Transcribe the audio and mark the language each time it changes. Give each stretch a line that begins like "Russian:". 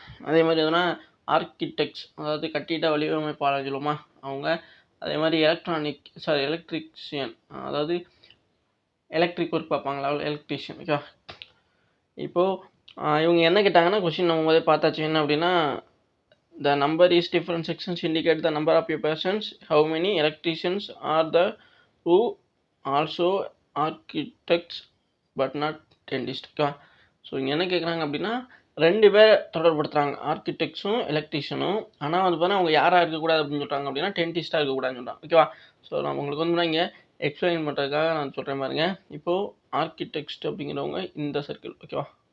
Tamil: அதே மாதிரி எதுனா ஆர்கிடெக்ட்ஸ், அதாவது கட்டிட வடிவமைப்பாளர் சொல்லுவோமா அவங்க. அதே மாதிரி எலக்ட்ரிக்ஷியன், அதாவது எலக்ட்ரிக் ஒர்க் பார்ப்பாங்களா எலக்ட்ரிஷியன். ஓகே, இப்போது இவங்க என்ன கேட்டாங்கன்னா, கொஸ்டின் நம்ம முதல்ல பார்த்தாச்சு. என்ன அப்படின்னா,
English: the number is different sections indicate the number of your persons. How many electricians are there who also architects but not dentists?
Tamil: Okay, so இங்கே என்ன கேட்குறாங்க அப்படின்னா, 2 பேர் தொடர்படுத்துகிறாங்க, ஆர்கிடெக்ட்ஸும் எலக்ட்ரிஷியனும். ஆனால் வந்து பார்த்தா அவங்க யாராக இருக்கக்கூடாது அப்படின்னு சொல்கிறாங்க அப்படின்னா டென்டிஸ்ட்டாக இருக்கக்கூடாதுன்னு சொல்கிறாங்க. ஓகேவா? ஸோ நான் உங்களுக்கு வந்து இங்கே எக்ஸ்பிளைன் பண்ணுறதுக்காக நான் சொல்கிறேன் பாருங்க. இப்போது ஆர்கிடெக்ட் அப்படிங்கிறவங்க இந்த சர்க்கிள். ஓகேவா?